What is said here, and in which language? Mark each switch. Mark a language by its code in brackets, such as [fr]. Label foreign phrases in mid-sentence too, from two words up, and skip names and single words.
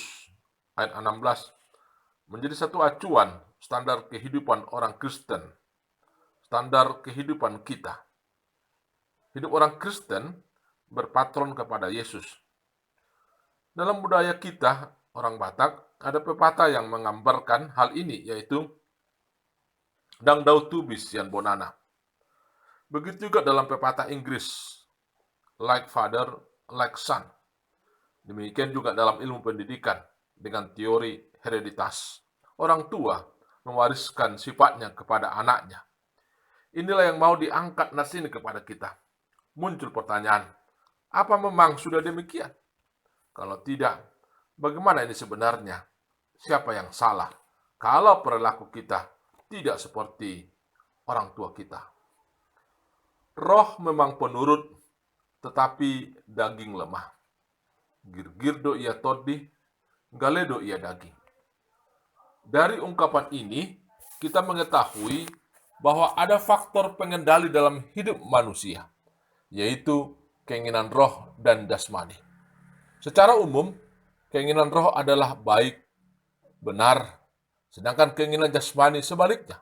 [id] Ayat 16 menjadi satu acuan standar kehidupan orang Kristen, standar kehidupan kita. Hidup orang Kristen berpatron kepada Yesus. Dalam budaya kita, orang Batak, ada pepatah yang menggambarkan hal ini, yaitu [bbc] Dang dau tubis yan bonana. [id] Begitu juga dalam pepatah Inggris, [en] like father, like son. [id] Demikian juga dalam ilmu pendidikan dengan teori hereditas. Orang tua mewariskan sifatnya kepada anaknya. Inilah yang mau diangkat nas ini kepada kita. Muncul pertanyaan, apa memang sudah demikian? Kalau tidak, bagaimana ini sebenarnya? Siapa yang salah? Kalau perilaku kita tidak seperti orang tua kita. Roh memang penurut, tetapi daging lemah. [bbc] Girgirdo ia todi, galedo ia daging. [id] Dari ungkapan ini, kita mengetahui bahwa ada faktor pengendali dalam hidup manusia, yaitu keinginan roh dan jasmani. Secara umum, keinginan roh adalah baik, benar, sedangkan keinginan jasmani sebaliknya.